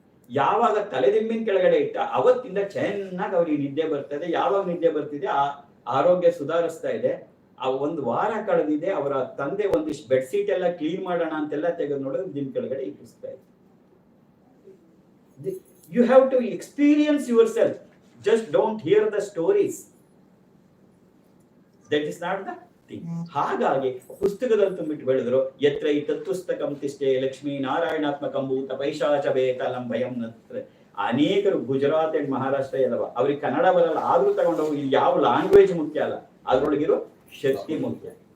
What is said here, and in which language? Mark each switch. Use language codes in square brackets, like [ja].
[kn] ಯಾವಾಗ ತಲೆದಿಂಬಿನ ಕೆಳಗಡೆ ಇಟ್ಟ ಅವತ್ತಿಂದ ಚೆನ್ನಾಗಿ ಅವ್ರಿಗೆ ನಿದ್ದೆ ಬರ್ತದೆ. ಯಾವಾಗ ನಿದ್ದೆ ಬರ್ತಿದೆ, ಆ ಆರೋಗ್ಯ ಸುಧಾರಿಸ್ತಾ ಇದೆ. ಆ 1 ವಾರ ಕಳೆದಿದೆ. ಅವರ ತಂದೆ ಒಂದಿಷ್ಟು ಬೆಡ್ಶೀಟ್ ಎಲ್ಲ ಕ್ಲೀನ್ ಮಾಡೋಣ ಅಂತೆಲ್ಲ ತೆಗೆದು ನೋಡೋದು ದಿನ ಕೆಳಗಡೆ ಈ ಪುಸ್ತಕ ಇದೆ. [en] You have to experience yourself. Just don't hear the stories. That is not the thing. [kn] ಹಾಗಾಗಿ ಪುಸ್ತಕದಲ್ಲಿ ತುಂಬಿಟ್ಟು ಬೆಳೆದ್ರು, [sa] ಯತ್ರ ಈ ತತ್ಪುಸ್ತಕಂ ತಿಷ್ಟೇ ಲಕ್ಷ್ಮೀ ನಾರಾಯಣಾತ್ಮಕಂ ಭೂತ ಪೈಶಾಚ ಬೇತಾಲಂ ಭಯಂ ನತ್ರ. [kn] ಅನೇಕರು ಗುಜರಾತ್ ಅಂಡ್ ಮಹಾರಾಷ್ಟ್ರ ಎಲ್ಲವ, ಅವ್ರಿಗೆ ಕನ್ನಡ ಬರಲ್ಲ, ಆದ್ರೂ ತಗೊಂಡೋಗಿ ಇಲ್ಲಿ ಯಾವ ಲ್ಯಾಂಗ್ವೇಜ್ ಮುಖ್ಯ ಅಲ್ಲ, ಅದ್ರೊಳಗಿರೋ ಶಕ್ತಿ ಮುಖ್ಯ.